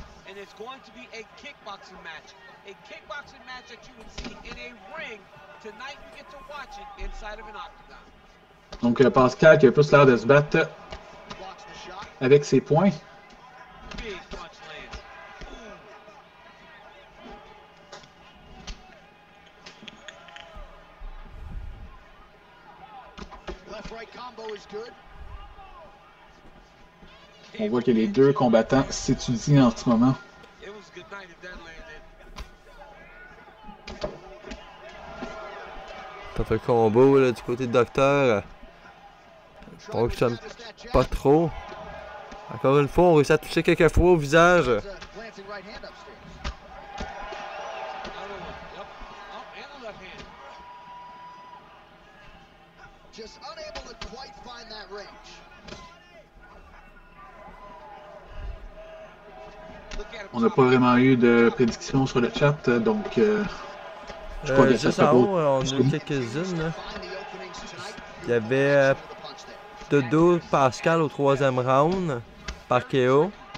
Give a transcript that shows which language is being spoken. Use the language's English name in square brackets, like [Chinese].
[English] And it's going to be a kickboxing match that you would see in a ring. Tonight you get to watch it inside of an octagon. [French] Donc Pascal qui a plus l'air de se battre avec ses poings. [English] Big punch lands. Left-right combo is good. [French] On voit que les deux combattants s'étudient en ce moment. [English] It was a good night if that landed. [French] T'as un combo là, du côté de Docteur. Fonctionne pas trop. Encore une fois, on réussit à toucher quelques fois au visage. [English] Glancing right hand upstairs. Yep. Oh, and the left hand. Just unable to quite find that range. [French] On n'a pas vraiment eu de prédiction sur le chat, donc je crois que ça juste sera en pas- haut, on a eu quelques-unes. Là. Il y avait Dodo Pascal au 3e round par KO.